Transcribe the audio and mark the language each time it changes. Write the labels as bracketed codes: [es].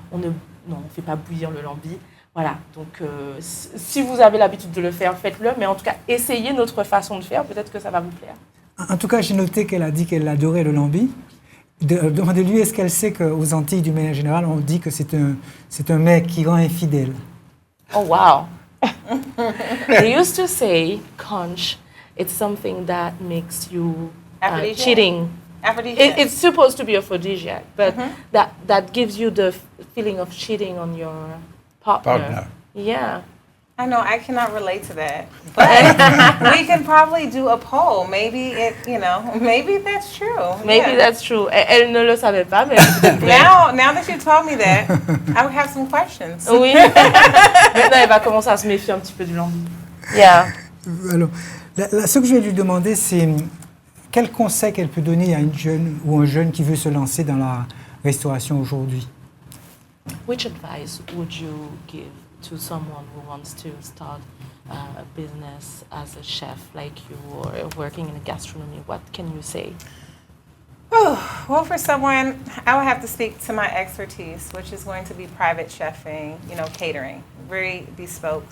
[fr] On ne fait pas bouillir le lambi. Voilà, donc si vous avez l'habitude de le faire, faites-le. Mais en tout cas, essayez notre façon de faire, peut-être que ça va vous plaire. En tout cas, j'ai noté qu'elle a dit qu'elle adorait le lambi. Demandez-lui, est-ce qu'elle sait qu'aux Antilles, du manière générale, on dit que c'est un mec qui rend infidèle. [en] Oh, wow. They used to say, conch, it's something that makes you cheating. Aphrodisiac. It's supposed to be aphrodisiac, but that gives you the feeling of cheating on your partner. Yeah. I know, I cannot relate to that. But we can probably do a poll. Maybe maybe that's true. Maybe Yeah. that's true. [fr] Elle ne le savait pas, mais peut-être vrai. [en] Now that you told me that, I would have some questions. [fr] Oui. Maintenant, elle va commencer à se méfier un petit peu du lambi. [en] Yeah. [fr] Alors, ce que je vais lui demander, c'est quel conseil qu'elle peut donner à une jeune ou un jeune qui veut se lancer dans la restauration aujourd'hui. [en] Which advice would you give to someone who wants to start a business as a chef like you or working in a gastronomy? What can you say? Well, for someone, I would have to speak to my expertise, which is going to be private chefing, catering, very bespoke.